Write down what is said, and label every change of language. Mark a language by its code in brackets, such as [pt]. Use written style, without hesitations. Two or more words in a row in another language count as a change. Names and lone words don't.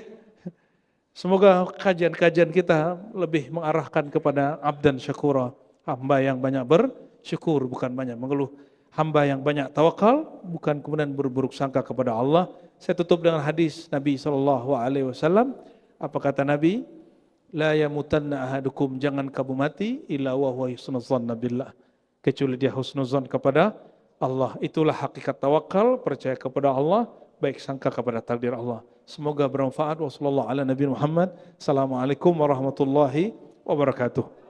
[id] Semoga kajian-kajian kita lebih mengarahkan kepada [ar] عبدا شكورا, [id] hamba yang banyak bersyukur, bukan banyak mengeluh. Hamba yang banyak tawakal, bukan kemudian berburuk sangka kepada Allah. Saya tutup dengan hadis Nabi SAW. Apa kata Nabi? [ar] لا يموتن أحدكم, [id] jangan kamu mati [ar] إلا وهو حسن الظن بالله, [id] kecuali dia husnuzan kepada Allah. Itulah hakikat tawakal, percaya kepada Allah, baik sangka kepada takdir Allah. Semoga bermanfaat. [ar] وصلى الله على نبي محمد. السلام عليكم ورحمة الله وبركاته.